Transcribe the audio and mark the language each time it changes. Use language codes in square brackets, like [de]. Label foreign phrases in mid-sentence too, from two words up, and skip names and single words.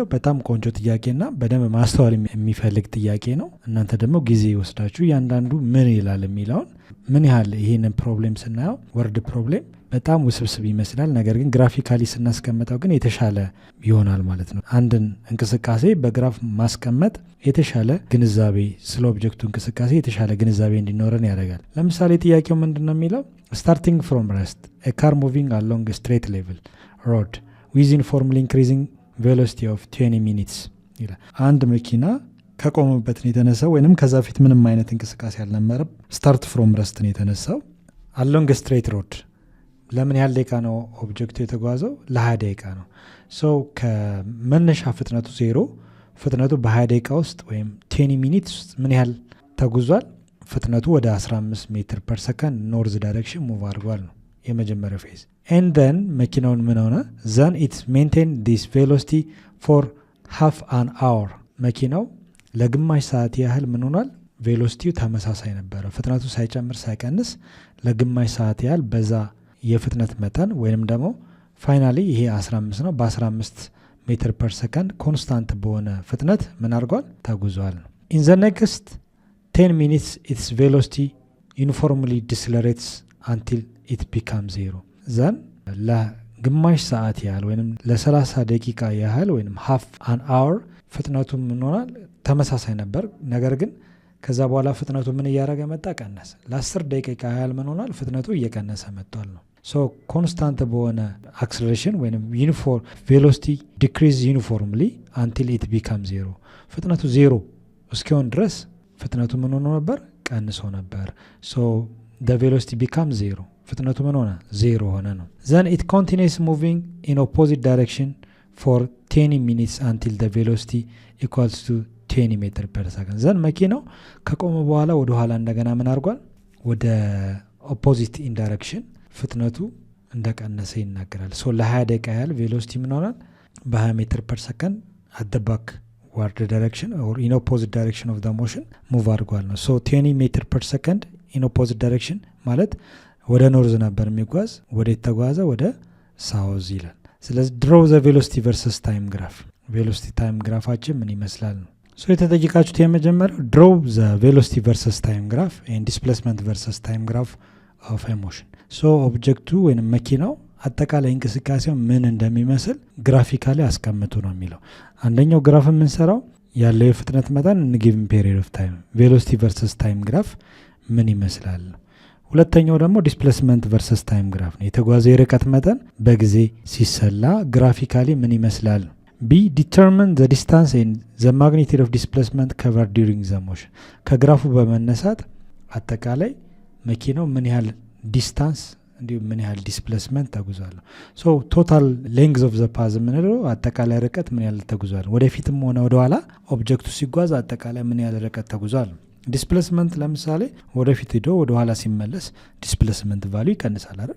[am] በጣም ቆንጆ ጥያቄና በደንብ ማስተዋል የሚፈልግ ጥያቄ ነው። እናንተ ደግሞ ጊዜ ወስዳችሁ ያንዳንዱ ምን ይላል የሚለውን ምን ያህል ይሄንን ፕሮብሌም ስናየው [en] word problem [am] በጣም ውስብስብ ይመስላል። ነገር ግን ግራፊካሊ ስናስቀምጠው ግን የተሻለ ይሆናል ማለት ነው። አንድን እንቅስቃሴ በግራፍ ማስቀመጥ የተሻለ ግንዛቤ ስለ ኦብጀክቱ እንቅስቃሴ የተሻለ ግንዛቤ እንዲኖረን ያደርጋል። ለምሳሌ ጥያቄው ምንድነው የሚለው? [en] starting from rest a car moving along a straight level road with uniformly increasing velocity of 20 minutes [am] ይላል። አንድ መኪና ከቆመበት ነው የተነሳው ወይንም ከዛ ፊት ምንም አይነት እንቅስቃሴ አልነበረም። [en] start from rest [am] ነው የተነሳው [en] along a straight road [am] ለምን ያህል ደቂቃ ነው ኦብጀክቱ የተጓዘው? ለ20 ደቂቃ ነው። ከመነሻ ፍጥነቱ 0 ፍጥነቱ በ20 ደቂቃ ውስጥ ወይም 10 ሚኒትስ ውስጥ ምን ያህል ተጉዟል? ፍጥነቱ ወደ 15 [en] meter per second north direction move [am] አድርጓል ነው የመጀመሪያው ፌዝ። [en] and then [am] መኪናውን ምን ሆነ? [en] then it maintained this velocity for half an hour [am] መኪናው ለግማሽ ሰዓት ያህል ምን ሆኗል? ቬሎሲቲው ተመሳሳይ ነበረ። ፍጥነቱ ሳይጨምር ሳይቀንስ ለግማሽ ሰዓት ያህል በዛ የፍጥነት መጠን ወይንም ደግሞ ፋይናሊ ይሄ 15 ነው። በ15 [en] meter per second [am] ኮንስታንት በሆነ ፍጥነት ምን አድርጓል? ተጉዟል ነው። [en] in the next 10 minutes its velocity uniformly decelerates until it becomes 0 then [am] ለግማሽ ሰዓት ያህል ወይንም ለ30 ደቂቃ ያህል ወይንም [en] half an hour [am] ፍጥነቱ ምን ሆኗል? ተመሳሳይ ነበር። ነገር ግን ከዛ በኋላ ፍጥነቱ ምን እያደረገ መጣ? ቀነሰ። ለ10 ደቂቃ ያህል ምን ሆኗል? ፍጥነቱ እየቀነሰ መጥቷል ነው። ኮንስታንት በሆነ አክሰለሬሽን ወይም [en] uniform velocity decrease uniformly until it became [am] 0 ፍጥነቱ 0 እስኪሆን ድረስ ፍጥነቱ ምን ሆኖ ነበር? ቀንሶ ነበር። [en] the velocity becomes 0 [am] ፍጥነቱ ምን ሆነ? [en] 0 [am] ሆነ ነው። [en] then it continues moving in opposite direction for 10 minutes until the velocity equals to 10 meter per second then [am] መኪናው ከቆመ በኋላ ወደ ኋላ እንደገና ምን አድርጓል? ወደ [en] opposite in direction [am] ፍጥነቱ እንደቀነሰ ይናገራል። ለ20 ደቂቃ ያህል ቬሎሲቲ ምን ሆናል? በ20 [en] meter per second at the backward direction or in opposite direction of the motion [am] ሙቭ አድርጓል ነው። 20 [en] meter per second in opposite direction [am] ማለት ወደ ኖርዝ ነበር የሚጓዝ፣ ወደ የተጓዘ ወደ ሳውዝ ይላል። ስለዚህ [en] draw the velocity versus time graph velocity time [am] ግራፋችን ምን ይመስላል ነው። የተጠየቃችሁት የመጀመሪያው [en] draw the velocity versus time graph and displacement versus time graph of a [am] motion ኦብጀክቱ ወይም መኪናው አጠቃላይ እንቅስቃሴው ምን እንደሚመስል ግራፊካሊ አስቀምጡ ነው የሚለው። አንደኛው ግራፍ የምንሰራው ያለው የፍጥነት መጠን [en] in given period of time velocity versus time graph [am] ምን ይመስላል። ሁለተኛው ደግሞ [en] displacement versus time graph [am] ነው። የተጓዘው የርቀት መጠን በጊዜ ሲሰላ ግራፊካሊ ምን ይመስላል። B [en] determine the distance and the magnitude of displacement covered during the motion [am] ከግራፉ በመነሳት አጠቃላይ መኪናው ምን ያህል ዲስታንስ እንዲሁም ምን ያህል ዲስፕሌስመንት ተጉዟል። [en] total length of the path [am] ምንለው አጠቃላይ ርቀት ምን ያህል ተጉዟል። ወደፊትም ሆነ ወደኋላ ኦብጀክቱ ሲጓዝ አጠቃላይ ምን ያህል ርቀት ተጉዟል። ዲስፕሌስመንት ለምሳሌ ወደፊት ሄዶ ወደኋላ ሲመለስ [en] displacement value [am] ይቀንሳል አይደል?